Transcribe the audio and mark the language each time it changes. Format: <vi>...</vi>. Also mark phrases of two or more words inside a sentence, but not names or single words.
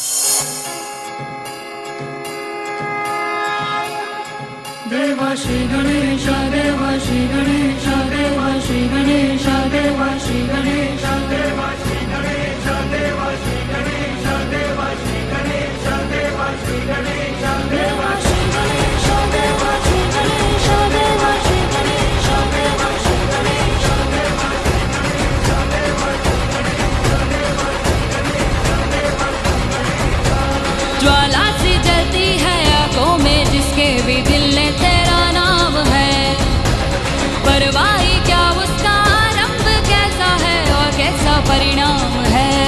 <kn>ದೇವ ಶ್ರೀ ಗಣೇಶ, ದೇವ ಶ್ರೀ ಗಣೇಶ, ದೇವ ಶ್ರೀ ಗಣೇಶ, ದೇವ ಶ್ರೀ ಗಣೇಶ, ದೇವ ಶ್ರೀ ಗಣೇಶ, ದೇವ ಶ್ರೀ ಗಣೇಶ, ದೇವ ಶ್ರೀ ಗಣೇಶ, ದೇವ ಶ್ರೀ ಗಣೇಶ, ದೇವ ಶ್ರೀ ಗಣೇಶ, ದೇವ ಶ್ರೀ ಗಣೇಶ, ದೇವ ಶ್ರೀ ಗಣೇಶ, ದೇವ ಶ್ರೀ ಗಣೇಶ,</kn> <hi>ज्वाला सी जलती है आंखों में जिसके भी दिल ने तेरा नाम है, परवाही क्या उसका रंग कैसा है और कैसा परिणाम है।</hi>